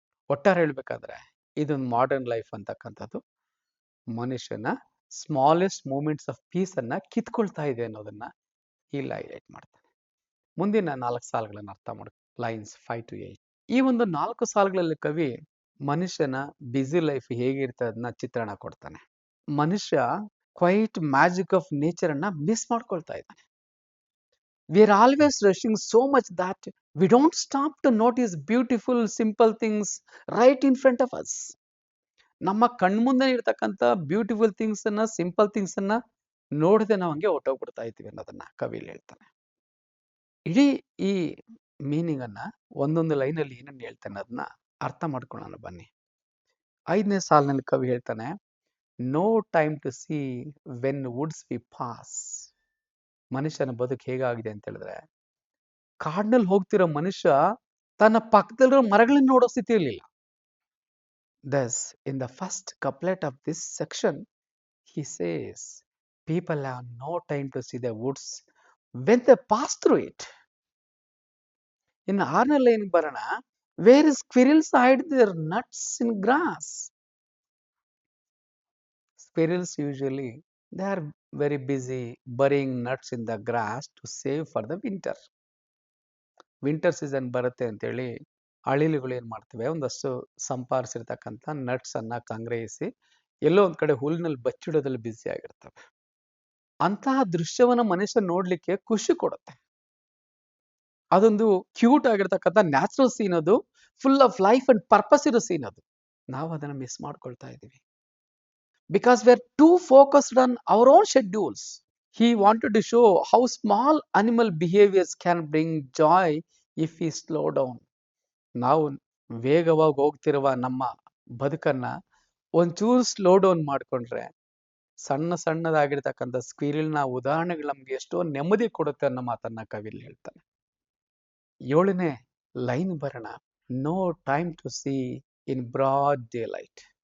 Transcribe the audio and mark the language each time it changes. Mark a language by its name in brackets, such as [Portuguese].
[Kannada] ಒಟ್ಟಾರೆ ಹೇಳ್ಬೇಕಾದ್ರೆ ಇದೊಂದು ಮಾಡರ್ನ್ ಲೈಫ್ ಅಂತಕ್ಕಂಥದ್ದು ಮನುಷ್ಯನ ಸ್ಮಾಲೆಸ್ಟ್ ಮೂಮೆಂಟ್ಸ್ ಆಫ್ ಪೀಸ್ ಅನ್ನ ಕಿತ್ಕೊಳ್ತಾ ಇದೆ ಅನ್ನೋದನ್ನ ಇಲ್ಲಿ ಹೈಲೈಟ್ ಮಾಡ್ತಾನೆ. ಮುಂದಿನ 4 ಸಾಲುಗಳನ್ನ ಅರ್ಥ ಮಾಡಿ, ಲೈನ್ಸ್ 5 to 8. ಈ ಒಂದು 4 ಸಾಲುಗಳಲ್ಲಿ ಕವಿ ಮನುಷ್ಯನ ಬ್ಯುಸಿ ಲೈಫ್ ಹೇಗಿರ್ತದೆ ಅದನ್ನ ಚಿತ್ರಣ ಕೊಡ್ತಾನೆ. ಮನುಷ್ಯ ಕ್ವೈಟ್ ಮ್ಯಾಜಿಕ್ ಆಫ್ ನೇಚರ್ ಅನ್ನ ಮಿಸ್ ಮಾಡ್ಕೊಳ್ತಾ ಇದ್ದಾನೆ. [English] We are always rushing so much that we don't stop to notice beautiful, simple things right in front of us. [Kannada] ನಮ್ಮ ಕಣ್ಮುಂದೆ ಇರ್ತಕ್ಕಂಥ ಬ್ಯೂಟಿಫುಲ್ ಥಿಂಗ್ಸ್ ಅನ್ನ, ಸಿಂಪಲ್ ಥಿಂಗ್ಸ್ ಅನ್ನ ನೋಡದೆ ನಾವು ಹಂಗೆ ಹೊಟ್ಟೋಗ್ಬಿಡ್ತಾ ಇದ್ದೀವಿ ಅನ್ನೋದನ್ನ ಕವಿಲಿ ಹೇಳ್ತಾನೆ. ಇಡೀ ಈ ಮೀನಿಂಗ್ ಅನ್ನ ಒಂದೊಂದು ಲೈನಲ್ಲಿ ಏನನ್ನ ಹೇಳ್ತಾನೆ ಅದನ್ನ ಅರ್ಥ ಮಾಡ್ಕೊಳ್ಳೋಣ ಬನ್ನಿ. 5ನೇ ಸಾಲಿನಲ್ಲಿ ಕವಿ ಹೇಳ್ತಾನೆ, [English] No time to see when woods we pass. [Kannada] ಮನುಷ್ಯನ ಬದುಕು ಹೇಗಾಗಿದೆ ಅಂತ ಹೇಳಿದ್ರೆ, ಕಾಡಿನಲ್ಲಿ ಹೋಗ್ತಿರೋ ಮನುಷ್ಯ ತನ್ನ ಪಕ್ಕದಲ್ಲಿರೋ ಮರಗಳನ್ನ ನೋಡೋ ಸ್ಥಿತಿ ಇರಲಿಲ್ಲ. [English] Thus, in the first couplet of this section, he says, people have no time to see the woods when they pass through it. [Kannada] ಇನ್ನು 6ನೇ ಲೈನ್ ಬರೋಣ. [English] Where squirrels hide their nuts in grass. Squirrels usually they are very busy burying nuts in the grass to save for the winter. [Kannada] Winter season ಬರುತ್ತೆ ಅಂತೇಳಿ ಅಳಿಲುಗಳು ಏನ್ ಮಾಡ್ತವೆ, ಒಂದಷ್ಟು ಸಂಪಾದಿಸಿರ್ತಕ್ಕಂಥ nuts ಅನ್ನ ಸಂಗ್ರಹಿಸಿ ಎಲ್ಲೋ ಒಂದ್ ಕಡೆ ಹುಲ್ಲಿನಲ್ಲಿ ಬಚ್ಚಿಡೋದ್ರಲ್ಲಿ ಬ್ಯುಸಿ ಆಗಿರ್ತವೆ. ಅಂತಹ ದೃಶ್ಯವನ್ನ ಮನುಷ್ಯ ನೋಡ್ಲಿಕ್ಕೆ ಖುಷಿ ಕೊಡುತ್ತೆ. ಅದೊಂದು ಕ್ಯೂಟ್ ಆಗಿರ್ತಕ್ಕಂಥ ನ್ಯಾಚುರಲ್ ಸೀನ್, ಅದು [English] full of life and purpose [Kannada] ಇರೋ ಸೀನ್ ಅದು. ನಾವು ಅದನ್ನ ಮಿಸ್ ಮಾಡ್ಕೊಳ್ತಾ ಇದೀವಿ. [English] Because we are too focused on our own schedules. He wanted to show how small animal behaviors can bring joy if we slow down. [Kannada] ನಾವು ವೇಗವಾಗಿ ಹೋಗ್ತಿರುವ ನಮ್ಮ ಬದುಕನ್ನ ಒಂಚೂರು ಸ್ಲೋ ಡೌನ್ ಮಾಡ್ಕೊಂಡ್ರೆ ಸಣ್ಣ ಸಣ್ಣದಾಗಿರ್ತಕ್ಕಂಥ ಸ್ಕ್ವಿರಿಲ್ನ ಉದಾಹರಣೆಗಳು ನಮ್ಗೆ ಎಷ್ಟೋ ನೆಮ್ಮದಿ ಕೊಡುತ್ತೆ ಅನ್ನೋ ಮಾತನ್ನ ಕವಿಲಿ ಹೇಳ್ತಾನೆ. 7ನೇ ಲೈನ್ ಬರೋಣ. [English] No time to see in broad daylight.